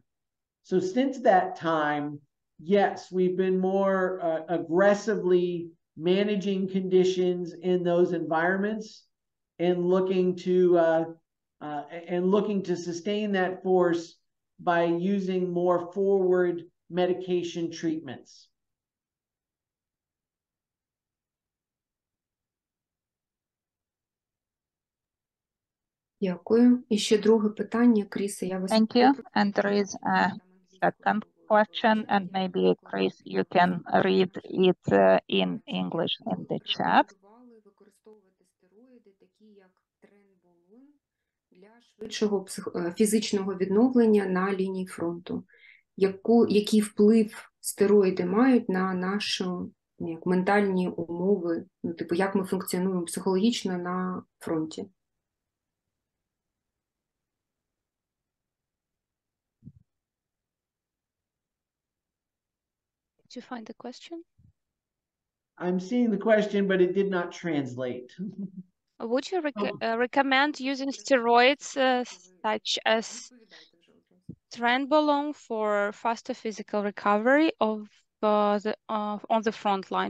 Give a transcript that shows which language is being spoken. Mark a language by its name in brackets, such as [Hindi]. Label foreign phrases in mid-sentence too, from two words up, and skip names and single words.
[English] So since that time, yes, we've been more aggressively managing conditions in those environments and looking to sustain that force by using more forward medication treatments. [Ukrainian] Дякую. І ще друге питання, Крісе, я вас [English] Thank you. And there is a second question, and maybe, Chris, you can read it in English in the chat. [Ukrainian] Використовувати стероїди, такі як тренболон, для швидшого фізичного відновлення на лінії фронту. Який вплив стероїди мають на наші ментальні умови, ну, типу, як ми функціонуємо психологічно на фронті? [English] Did you find the question? I'm seeing the question, but it did not translate. Would you recommend using steroids such as trenbolone for faster physical recovery on the front line?